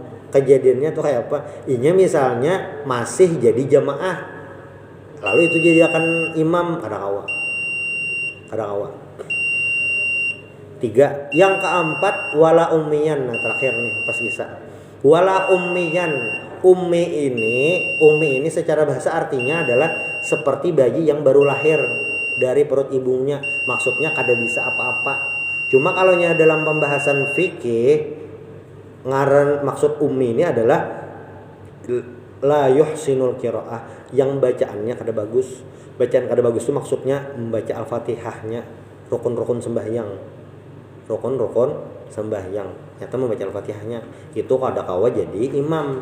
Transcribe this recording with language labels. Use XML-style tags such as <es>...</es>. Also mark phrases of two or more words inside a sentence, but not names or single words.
<bjn>Kejadiannya tuh kayak apa? Inya misalnya masih jadi jamaah lalu itu jadikan imam, kada kawa. Kada kawa. 3.</bjn> <id>Yang keempat</id> <ar>ولا أميا.</ar> <id>Nah, terakhir nih pas bisa.</id> <ar>ولا أميا.</ar> <id>Ummi ini secara bahasa artinya adalah seperti bayi yang baru lahir dari perut ibunya.</id> <bjn>Maksudnya kada bisa apa-apa.</bjn> <id>Cuma kalau dalam pembahasan fikih ngaran maksud ummi ini adalah</id> <ar>لا يحسن القراءة,</ar> <id>yang bacaannya kada bagus. Bacaan kada bagus itu maksudnya membaca Al-Fatihahnya, rukun-rukun sembahyang. Rukun sembahyang nyata membaca Al-Fatihahnya itu</id> <bjn>kada kawa jadi imam.</bjn>